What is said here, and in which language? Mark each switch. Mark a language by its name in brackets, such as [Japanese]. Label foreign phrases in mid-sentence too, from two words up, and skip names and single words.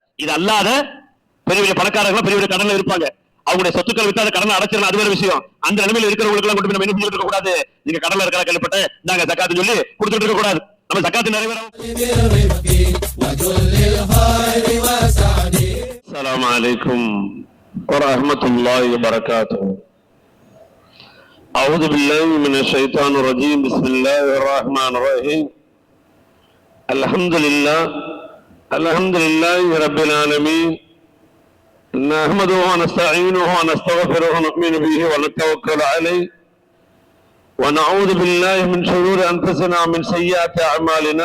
[Tamil] இது அல்லாத பெரிய பெரிய பணக்காரர்கள் பெரிய பெரிய கடன்ல இருப்பாங்க, அவங்களுடைய சொத்துக்கள் விட்டு அந்த கடனை அடைச்சிடலாம், அது வேற விஷயம். அந்த நிலைமையில் இருக்கிறவங்களுக்கு எல்லாம் கொண்டு நம்ம என்ன செஞ்சுட்டு இருக்க கூடாது, நீங்க கடன்ல இருக்கிற கேள்விப்பட்ட நாங்க ஜகாத்து சொல்லி கொடுத்துட்டு இருக்க கூடாது. நம்ம ஜகாத்து நிறைவேறும். [Arabic] السلام عليكم ورحمة الله وبركاته. أعوذ بالله من الشيطان الرجيم. بسم الله الرحمن الرحيم. الحمد لله رب العالمين. نحمده ونستعينه ونستغفره ونؤمن به ونتوكل عليه ونعوذ بالله من شرور أنفسنا ومن سيئات أعمالنا.